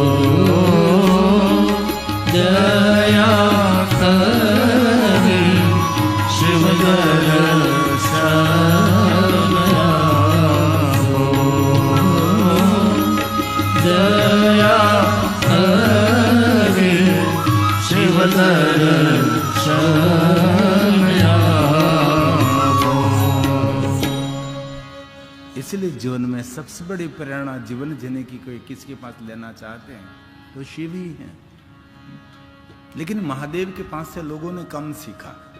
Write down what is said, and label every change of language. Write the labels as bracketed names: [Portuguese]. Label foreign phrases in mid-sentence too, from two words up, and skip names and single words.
[Hindi] दया करे शिव दर्शनया को दया करे शिव दर्शनया को। इसलिए जीवन में सबसे बड़ी प्रेरणा जीवन जीने की कोई किसके पास लेना चाहते हैं तो शिव ही है। लेकिन महादेव के पास से लोगों ने कम सीखा।